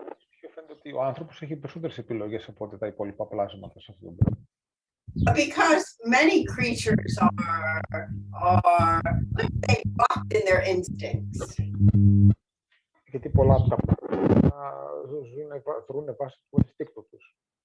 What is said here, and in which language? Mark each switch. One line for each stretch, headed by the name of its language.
Greek: Πιο φαίνεται ότι ο άνθρωπος έχει περισσότερες επιλογές από ό,τι τα υπόλοιπα πλάσματα σε αυτόν τον κόσμο.
English: Because many creatures are they locked in their instincts.
Greek: Γιατί πολλά από τα πράγματα δρούν βάσει του ενστίκτου τους.